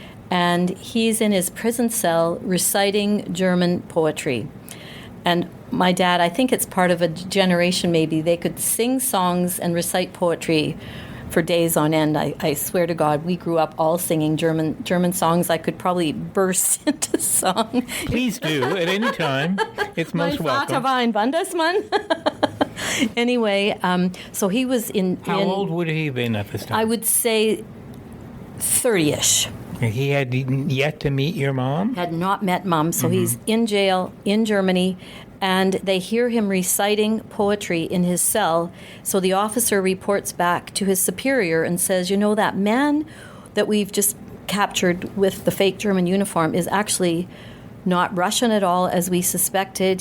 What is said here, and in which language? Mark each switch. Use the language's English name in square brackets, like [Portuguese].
[English] And he's in his prison cell reciting German poetry. And my dad, I think it's part of a generation maybe, they could sing songs and recite poetry for days on end. I swear to God, we grew up all singing German songs. I could probably burst into song. Please do, at any time. It's most welcome. [German] Mein Vater war ein Wandersmann. [English] Anyway, so he was in... How old would he have been at this time? I would say 30-ish. He had yet to meet your mom? Had not met Mom, so he's in jail in Germany, and they hear him reciting poetry in his cell. So the officer reports back to his superior and says, you know, that man that we've just captured with the fake German uniform is actually not Russian at all, as we suspected.